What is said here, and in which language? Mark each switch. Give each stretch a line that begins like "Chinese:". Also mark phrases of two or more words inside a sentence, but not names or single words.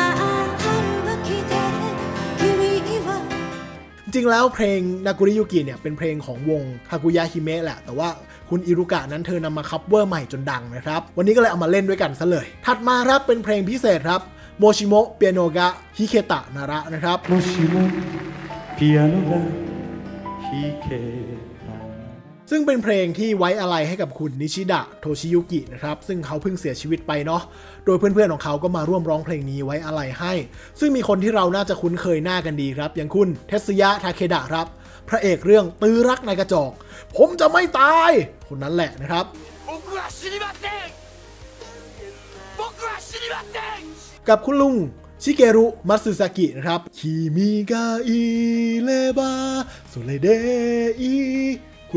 Thai: จริงแล้วเพลงนากุริยุกิเนี่ยเป็นเพลงของวงคากุยะฮิเมะแหละแต่ว่าคุณอิรุกะนั้นเธอนำมาคัฟเวอร์ใหม่จนดังนะครับวันนี้ก็เลยเอามาเล่นด้วยกันซะเลยถัดมาครับเป็นเพลงพิเศษครับโมชิโมะเปียโนกะฮิเคตะนาระนะครับ
Japanese: もしもピアノが弾けた
Thai: ซึ่งเป็นเพลงที่ไว้อะไรให้กับคุณนิชิดะโทชิยุกินะครับซึ่งเขาเพิ่งเสียชีวิต ไปเนาะโดยเพื่อนๆของเขาก็มาร่วมร้องเพลงนี้ไว้อะไรให้ซึ่งมีคนที่เราน่าจะคุ้นเคยหน้ากันดีครับอย่างคุณเทสึยะทาเคดะครับพระเอกเรื่องตื้อรักในกระจกผมจะไม่ตายคนนั้นแหละนะครับกับคุณลุงชิเกรุมัตสึซากินะครับคิมิกะอิเลบะโซเลเดอิคุณ